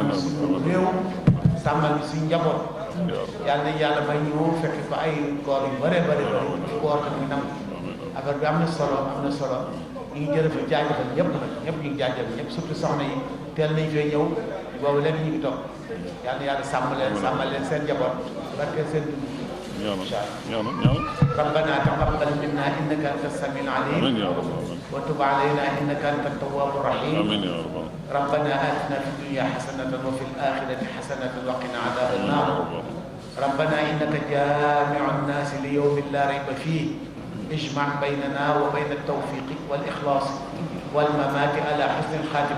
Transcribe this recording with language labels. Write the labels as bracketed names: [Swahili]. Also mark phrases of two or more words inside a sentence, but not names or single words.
[Wolof] ñu suñu réew sàmmal ñu suñu njaboot yàlla na yàlla may ñu fekk ko ay koor yu bare koor tamit nangu affaire bi am na solo ñu ngi jërëjëf jaajëfal ñëpp nag ñëpp ñu ngi jaajëfal ñëpp surtout soxna yi teel nañ fee ñëw boobu léegi ñu ngi toog yal na yàlla sàmmal leen seen njaboot barke seen dund [Arabic] إن شاء الله ربنا تقبل منا إنك أنت السميع العليم وتب علينا إنك أنت التواب الرحيم ربنا آتنا في الدنيا حسنة وفي الآخرة حسنة وقنا عذاب النار ربنا إنك جامع الناس ليوم لا ريب فيه اجمع بيننا وبين التوفيق والإخلاص والممات على حسن الخاتمة.